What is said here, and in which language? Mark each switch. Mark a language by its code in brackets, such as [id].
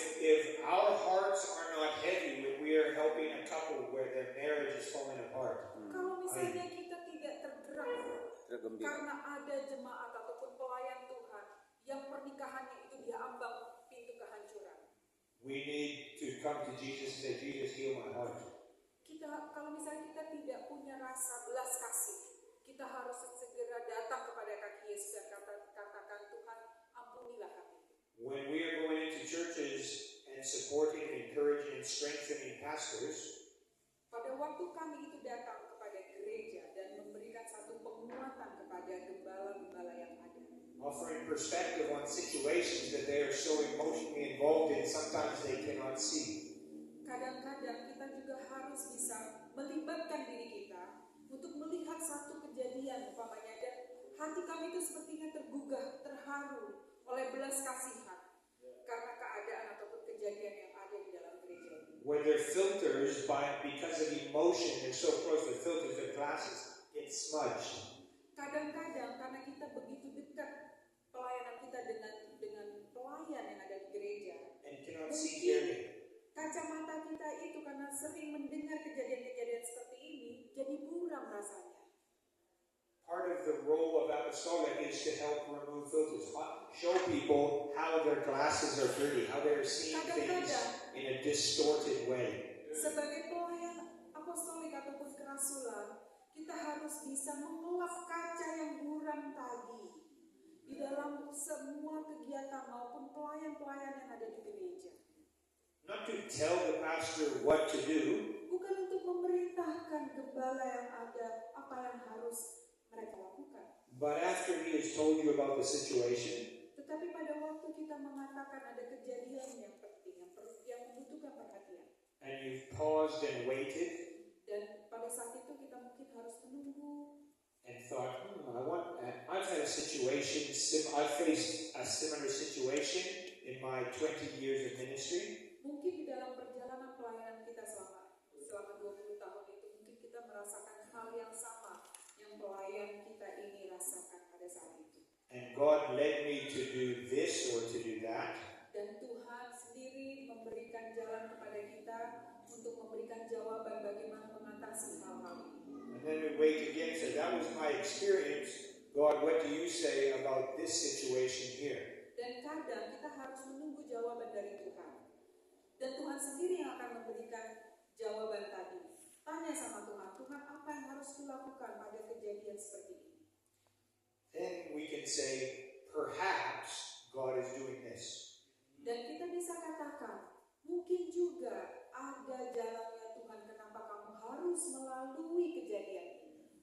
[en] If our hearts are not heavy when we are helping a couple where their marriage is falling apart, [id] Kalau misalnya kita tidak tergerak Tergembira. karena ada jemaat ataupun pelayan Tuhan yang pernikahannya itu diambang pintu kehancuran. [en] we need to come to Jesus and say, Jesus, heal my heart. [id] Kalau misalnya kita tidak punya rasa belas kasih, kita harus segera datang kepada kaki Yesus dan katakan, Tuhan, ampunilah kami. [en] When we are going into churches and supporting, encouraging, and strengthening pastors, [id] Pada waktu kami itu datang kepada gereja dan memberikan satu penguatan kepada gembala-gembala yang ada, [en] offering perspective on situations that they are so emotionally involved in, sometimes they cannot see. [id] kadang-kadang kita juga harus bisa melibatkan diri kita untuk melihat satu kejadian umpamanya dan hati kami itu sepertinya tergugah, terharu oleh belas kasihan karena keadaan ataupun kejadian yang ada di dalam gereja ini. [en] When their filters, because of emotion, they're so close, the filters, their glasses get smudged. [id] Kadang-kadang karena kita begitu dekat pelayanan kita dengan pelayan yang ada di gereja, [en] And cannot see clearly. [id] kacamata kita itu karena sering mendengar kejadian-kejadian seperti ini jadi buram rasanya. [en] Part of the role of apostolic is to help remove filters, show people how their glasses are dirty, how they're seeing things in a distorted way. [id] Sebagai pelayan apostolik ataupun kerasulan, kita harus bisa mengelap kaca yang buram tadi di dalam semua kegiatan maupun pelayan-pelayan yang ada di gereja. [en] Not to tell the pastor what to do, [id] Bukan untuk memerintahkan gembala yang ada apa yang harus mereka lakukan. [en] but after he has told you about the situation, [id] Tetapi pada waktu kita mengatakan ada kejadian yang penting, yang membutuhkan perhatian. [en] and you've paused and waited [id] Dan pada saat itu kita mungkin harus menunggu. [en] and thought, I've had a situation, I've faced a similar situation in my 20 years of ministry. [id] Mungkin di dalam perjalanan pelayanan kita selama 20 tahun itu, mungkin kita merasakan hal yang sama yang pelayan kita ini rasakan pada saat itu. [en] And God led me to do this or to do that. [id] Dan Tuhan sendiri memberikan jalan kepada kita untuk memberikan jawaban bagaimana mengatasi hal-hal ini. [en] And then we wait again, so that was my experience. God, what do you say about this situation here? [id] Dan kadang kita harus menunggu jawaban dari Tuhan. Dan Tuhan sendiri yang akan memberikan jawaban tadi. Tanya sama Tuhan, Tuhan apa yang harus kulakukan pada kejadian seperti ini? [en] Then we can say, perhaps God is doing this. [id] Dan kita bisa katakan, mungkin juga ada jalannya Tuhan kenapa kamu harus melalui kejadian ini.